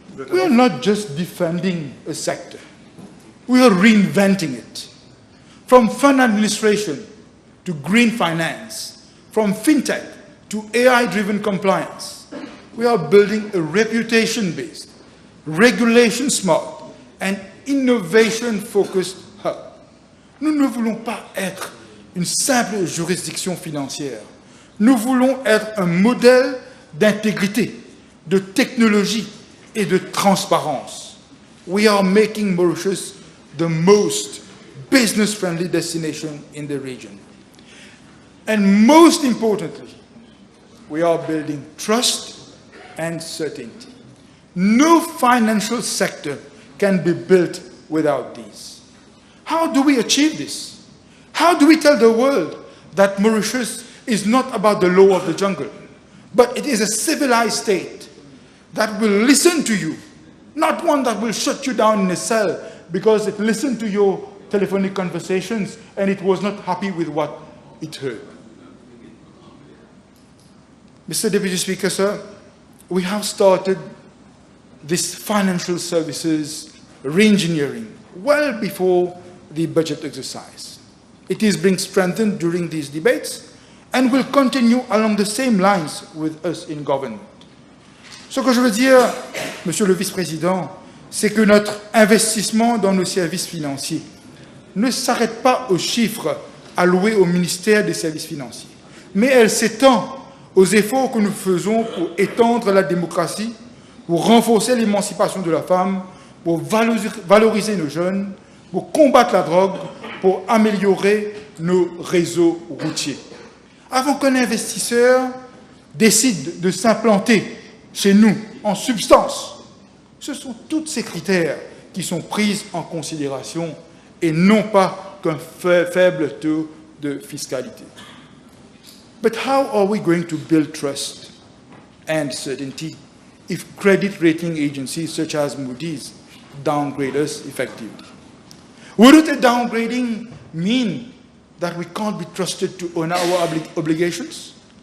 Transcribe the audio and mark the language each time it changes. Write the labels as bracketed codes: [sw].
[en] We are not just defending a sector. We are reinventing it. From fund administration to green finance, from fintech to AI-driven compliance, we are building a reputation-based, regulation-smart, and innovation-focused hub. [fr] Nous ne voulons pas être une simple juridiction financière. Nous voulons être un modèle d'intégrité, de technologie et de transparence. [en] We are making Mauritius the most business-friendly destination in the region. And most importantly, we are building trust and certainty. No financial sector can be built without these. How do we achieve this? How do we tell the world that Mauritius is not about the law of the jungle, but it is a civilized state that will listen to you, not one that will shut you down in a cell because it listened to your telephonic conversations and it was not happy with what it heard. Mr. Deputy Speaker, sir, we have started this financial services re-engineering well before the budget exercise. It is being strengthened during these debates and will continue along the same lines with us in government. [fr] Ce que je veux dire, Monsieur le Vice-président, c'est que notre investissement dans nos services financiers ne s'arrête pas aux chiffres alloués au ministère des services financiers, mais elle s'étend aux efforts que nous faisons pour étendre la démocratie, pour renforcer l'émancipation de la femme, pour valoriser nos jeunes, pour combattre la drogue, pour améliorer nos réseaux routiers. Avant qu'un investisseur décide de s'implanter chez nous en substance, ce sont tous ces critères qui sont pris en considération et non pas qu'un faible taux de fiscalité. [en] But how are we going to build trust and certainty if credit rating agencies such as Moody's downgrade us effectively? Wouldn't a downgrading mean that we can't be trusted to honor our obligations?